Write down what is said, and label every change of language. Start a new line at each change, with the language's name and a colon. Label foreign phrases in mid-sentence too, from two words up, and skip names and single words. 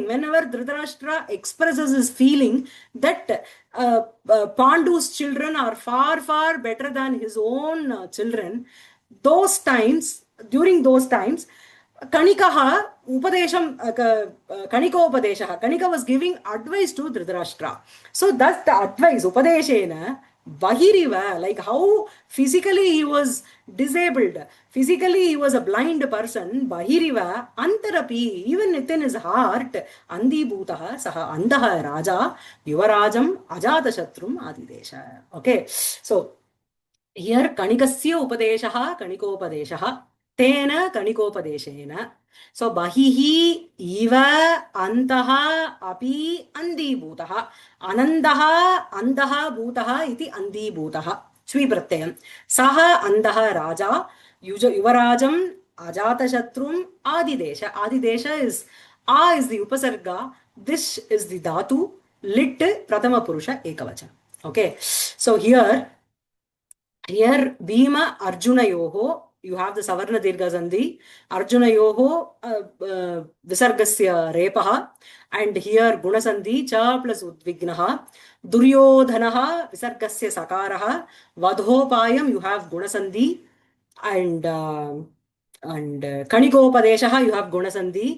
English: Whenever Dhritarashtra expresses his feeling that Pandu's children are far, far better than his own children, during those times,
Sanskrit: कणिकः उपदेशम् कणिकोपदेश.
English: Kanika was giving advice to Dhritarashtra. So that's the advice,
Sanskrit: उपदेशेन बहिरिव,
English: like how physically he was disabled, physically he was a blind person,
Sanskrit: बहिरिव अन्तरपि,
English: even within his heart,
Sanskrit: अन्धीभूतः सः अन्धः राजा युवराजम् अजात शत्रुम् आदिदेश.
English: Okay, so here
Sanskrit: कणिकस्य उपदेशः कणिकोपदेशः तेन कणिकोपदेशेन. So बहिः इव अन्तः अपि अन्धीभूतः. अनन्धः अन्धः भूतः इति अन्धीभूतः च्वि प्रत्ययम्. सः अन्धः राजा युवराजम् अजात शत्रुम् आदिदेश.
English: Adidesha is A is the Upasarga. This is the Dhatu.
Sanskrit: लिट् प्रथम पुरुष एकवचन.
English: Okay. So here
Sanskrit: भीम अर्जुन योः,
English: you have the
Sanskrit: सवर्ण दीर्घ सन्धि, अर्जुन योः विसर्गस्य रेफः,
English: and here
Sanskrit: गुण सन्धि च
English: plus Udvignaha,
Sanskrit: दुर्योधनः विसर्गस्य सकारः,
English: Vadhopayam you have
Sanskrit: गुण सन्धि,
English: and Kanikopadeshaha you have
Sanskrit: गुण सन्धि.